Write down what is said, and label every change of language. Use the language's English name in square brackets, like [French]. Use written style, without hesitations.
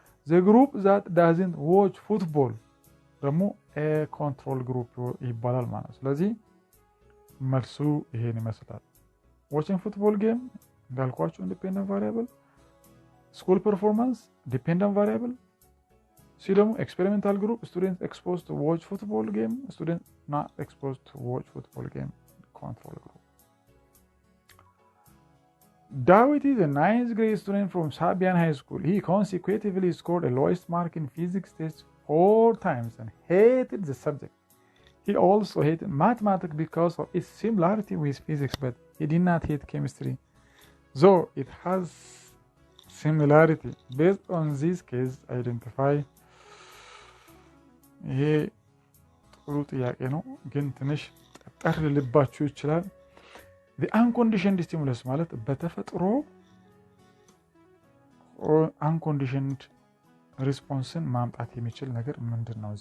[Amharic] the group that doesn't watch football ደግሞ ኮንትሮል ግሩፕ ይባላል ማለት ነው። ስለዚህ መልሱ ይሄን ይመስላል። watching football game እንዳልኳችሁ ኢንዲፔንደንት ቫሪያብል፣ ስኩል ፐርፎርማንስ ዲፔንደንት ቫሪያብል፣ ሲ ደግሞ ኤክስፔሪሜንታል ግሩፕ ስቱደንት ኤክስፖዝድ ቱ ዋች ፉትቦል ጌም፣ ስቱደንት ናት ኤክስፖዝድ ቱ ዋች ፉትቦል ጌም ኮንትሮል ግሩፕ። [English] David is a 9th grade student from Sabian High School. He consecutively scored a lowest mark in physics test 4 times and hated the subject. He also hated mathematics because of its similarity with physics, but he did not hate chemistry. So it has similarity. Based on this case, identify. [Amharic] ይሄ ጥሩ ጥያቄ ነው ግን ትንሽ ጠር ልባችሁ ይችላል። [English] the unconditioned stimulus [Amharic] ማለት በተፈጥሮ unconditioned ሪስፖንስን ማምጣት የሚችል ነገር ምንድነው?